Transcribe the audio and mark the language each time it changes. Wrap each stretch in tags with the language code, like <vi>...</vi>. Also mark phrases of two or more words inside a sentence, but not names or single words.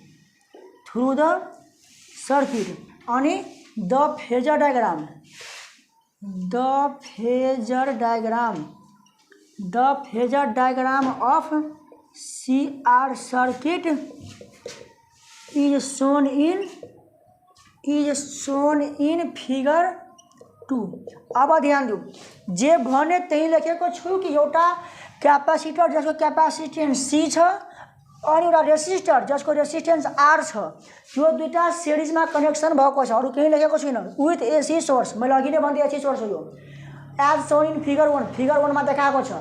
<ne>अनि</ne> <en>the phasor diagram of CR circuit is shown in figure 2।</en> <hi>अब ध्यान दो,</hi> <ne>जे भने त्यही लेखेको छु कि एउटा क्यापेसिटर जसको क्यापेसिटेन्स C छ अनि एउटा रेसिस्टर जसको रेसिस्टेन्स R छ, यो दुईटा सिरिजमा कनेक्सन भएको छ। अरु केही लेखेको छैन।</ne> <en>with AC source,</en> <ne>मैले अघि नै भन्दै AC सोर्स हो यो।</ne> <en>as shown in figure 1 मा देखाएको छ।</en>